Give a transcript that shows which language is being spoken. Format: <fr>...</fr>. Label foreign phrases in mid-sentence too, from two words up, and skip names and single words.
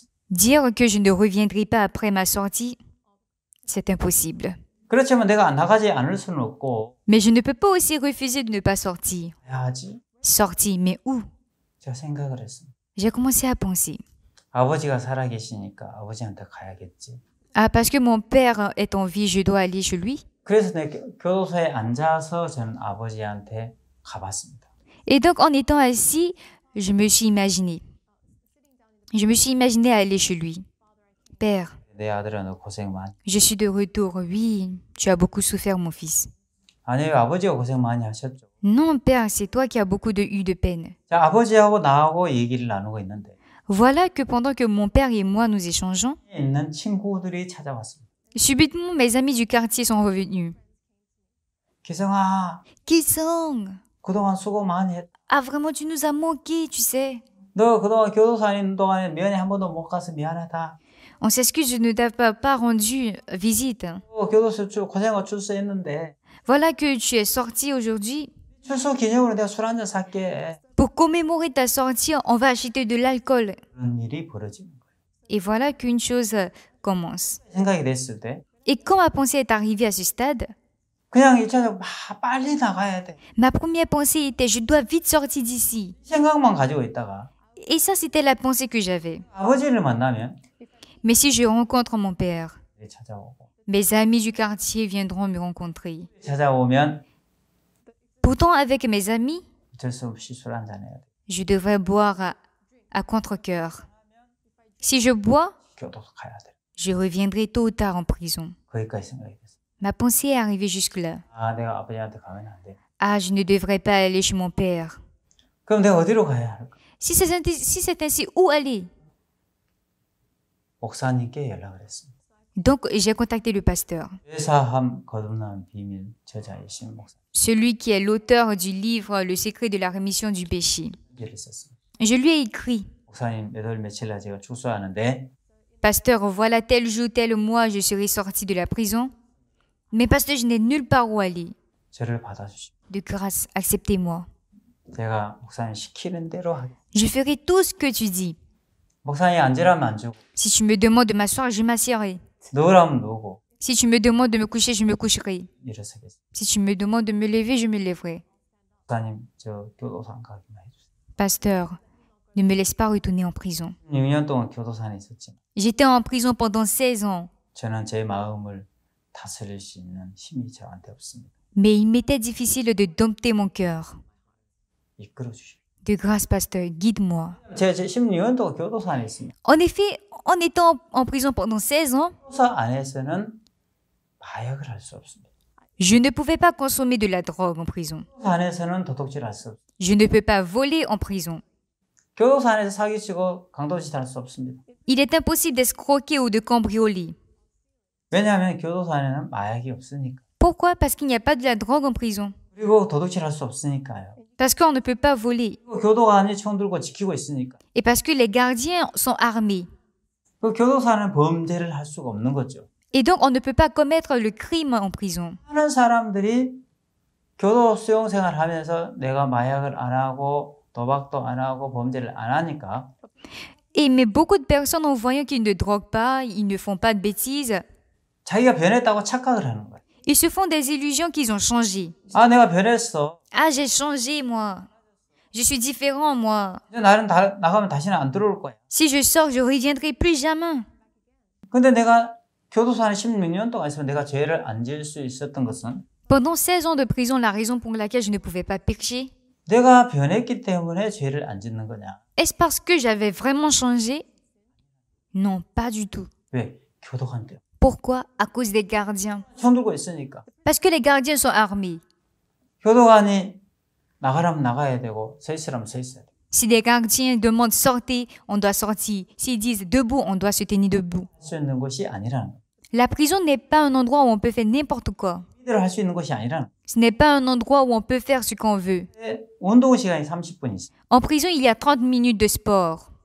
<fr>Dire que je ne reviendrai pas après ma sortie, c'est impossible.</fr> <ko>그렇지만 내가 나가지 않을 수는 없고</ko> <fr>Mais je ne peux pas aussi refuser de ne pas sortir.</fr> <ko>해야지.</ko> <fr>Sortir, mais où?</fr> <ko>제가 생각을 했습니다.</ko> <fr>J'ai commencé à penser.</fr> <ko>아버지가 살아계시니까 아버지한테 가야겠지.</ko> <fr>Ah, parce que mon père est en vie, je dois aller chez lui.</fr> <ko>그래서 내 교도소에 앉아서 저는 아버지한테 가봤습니다.</ko> <fr>Et donc, en étant assis, je me suis imaginé. Je me suis imaginé aller chez lui. Père,</fr> <ko>내 아들아 너 고생 많이.</ko> <fr>je suis de retour. Oui, tu as beaucoup souffert, mon fils.</fr> <ko>아니요 아버지가 고생 많이 하셨죠.</ko> <fr>Non, père, c'est toi qui as beaucoup eu de peine.</fr> <ko>자 아버지하고 나하고 얘기를 나누고 있는데</ko> <fr>Voilà que pendant que mon père et moi nous échangeons,</fr> <ko>있는 친구들이 찾아왔습니다.</ko> <fr>subitement mes amis du quartier sont revenus.</fr> <ko>기성아</ko> <fr>Kisong,</fr> <ko>그동안 수고 많이 했다.</ko> <fr>ah vraiment tu nous as manqué, tu sais.</fr> <ko>너 그동안 교도소 다니는 동안에 면회 한 번도 못 가서 미안하다.</ko> <fr>On s'excuse, je ne t'ai pas rendu visite.</fr> <ko>교도소 고생하고 출소했는데</ko> <fr>Voilà que tu es sorti aujourd'hui.</fr> <ko>출소 기념으로 내가 술 한잔 살게.</ko> <fr>Pour commémorer ta sortie, on va acheter de l'alcool.</fr> <ko>그런 일이 벌어지는 거예요.</ko> <fr>Et voilà qu'une chose commence.</fr> <ko>생각이 됐을 때</ko> <fr>Et quand ma pensée est arrivée à ce stade,</fr> <ko>그냥 일차적으로 빨리 나가야 돼.</ko> <fr>ma première pensée était je dois vite sortir d'ici.</fr> <ko>생각만 가지고 있다가</ko> <fr>Et ça, c'était la pensée que j'avais.</fr> <ko>아버지를 만나면</ko> <fr>Mais si je rencontre mon père,</fr> <ko>찾아오고</ko> <fr>mes amis du quartier viendront me rencontrer.</fr> <ko>찾아오면</ko> <fr>Pourtant, avec mes amis,</fr> <ko>어쩔 수 없이 술 한잔 해야 돼.</ko> <fr>je devrais boire à contre-cœur. Si je bois,</fr> <ko>교도소 가야 돼.</ko> <fr>je reviendrai tôt ou tard en prison.</fr> <ko>거기까지 생각이 됐어.</ko> <fr>Ma pensée est arrivée jusque-là.</fr> <ko>아 내가 아버지한테 가면 안 돼.</ko> <fr>Ah, je ne devrais pas aller chez mon père.</fr> <ko>그럼 내가 어디로 가야 할까?</ko> <fr>Si c'est ainsi, où aller?</fr> <ko>목사님께 연락을 했습니다.</ko> <fr>Donc, j'ai contacté le pasteur,</fr> <ko>죄사함 거듭난 비밀 저자이신 목사.</ko> <fr>celui qui est l'auteur du livre Le secret de la rémission du péché.</fr> <ko>일을 썼습니다.</ko> <fr>Je lui ai écrit,</fr> <ko>목사님 몇 월 며칠 날 제가 출소하는데</ko> <fr>Pasteur, voilà tel jour, tel mois, je serai sorti de la prison. Mais pasteur, je n'ai nulle part où aller.</fr> <ko>저를 받아주시오.</ko> <fr>De grâce, acceptez-moi.</fr> <ko>제가 목사님 시키는 대로 하겠습니다.</ko> <fr>Je ferai tout ce que tu dis.</fr> <ko>목사님 앉으라면 앉고</ko> <fr>Si tu me demandes de m'asseoir, je m'assierai.</fr> <ko>누우라면 누우고</ko> <fr>Si tu me demandes de me coucher, je me coucherai.</fr> <ko>일어서겠습니다.</ko> <fr>Si tu me demandes de me lever, je me lèverai.</fr> <ko>목사님 저 교도소 안 가기만 해주세요.</ko> <fr>Pasteur, ne me laisse pas retourner en prison.</fr> <ko>6년 동안 교도소 안에 있었지만</ko> <fr>J'étais en prison pendant 16 ans.</fr> <ko>저는 제 마음을 다스릴 수 있는 힘이 저한테 없습니다.</ko> <fr>Mais il m'était difficile de dompter mon cœur.</fr> <ko>이끌어 주시오.</ko> <fr>De grâce, pasteur, guide-moi.</fr> <ko>제가 16년 동안 교도소 안에 있습니다.</ko> <fr>En effet, en étant en prison pendant 16 ans,</fr> <ko>교도소 안에서는 마약을 할 수 없습니다.</ko> <fr>je ne pouvais pas consommer de la drogue en prison.</fr> <ko>교도소 안에서는 도둑질 할 수 없습니다.</ko> <fr>Je ne peux pas voler en prison.</fr> <ko>교도소 안에서 사기치고 강도짓 할 수 없습니다.</ko> <fr>Il est impossible d'escroquer ou de cambrioler.</fr> <ko>왜냐하면 교도소 안에는 마약이 없으니까.</ko> <fr>Pourquoi? Parce qu'il n'y a pas de la drogue en prison.</fr> <ko>그리고 도둑질 할 수 없으니까요.</ko> <fr>Parce qu'on ne peut pas voler.</fr> <ko>그리고 교도관이 총 들고 지키고 있으니까.</ko> <fr>Et parce que les gardiens sont armés.</fr> <ko>그 교도소 안에는 범죄를 할 수가 없는 거죠.</ko> <fr>Et donc, on ne peut pas commettre le crime en prison.</fr> <ko>많은 사람들이 교도 수용 생활하면서 내가 마약을 안 하고 도박도 안 하고 범죄를 안 하니까</ko> <fr>Mais beaucoup de personnes, en voyant qu'ils ne droguent pas, ils ne font pas de bêtises,</fr> <ko>자기가 변했다고 착각을 하는 거예요.</ko> <fr>ils se font des illusions qu'ils ont changé.</fr> <ko>아, 내가 변했어.</ko> <fr>Ah, j'ai changé, moi. Je suis différent, moi.</fr> <ko>이제 나는 나가면 다시는 안 들어올 거야.</ko> <fr>Si je sors, je reviendrai plus jamais.</fr> <ko>근데 내가 교도소 안에 16년 동안 있으면 내가 죄를 안 지을 수 있었던 것은</ko> <fr>Pendant 16 ans de prison, la raison pour laquelle je ne pouvais pas pécher,</fr> <ko>내가 변했기 때문에 죄를 안 짓는 거냐?</ko> <fr>est-ce parce que j'avais vraiment changé? Non, pas du tout.</fr> <ko>왜? 교도관 때문에.</ko> <fr>Pourquoi? À cause des gardiens.</fr> <ko>총 들고 있으니까.</ko> <fr>Parce que les gardiens sont armés.</fr> <ko>교도관이 나가라면 나가야 되고 서 있으라면 서 있어야 돼.</ko> <fr>Si les gardiens demandent sortez, on doit sortir. S'ils disent debout, on doit se tenir debout.</fr> <ko>할 수 있는 곳이 아니라는 거예요.</ko> <fr>La prison n'est pas un endroit où on peut faire n'importe quoi.</fr> <ko>대로 할 수 있는 것이 아니라</ko> <fr>Ce n'est pas un endroit où on peut faire ce qu'on veut.</fr> <ko>운동 시간이 30분 있어요.</ko> <fr>En prison, il y a 30 minutes de sport.</fr>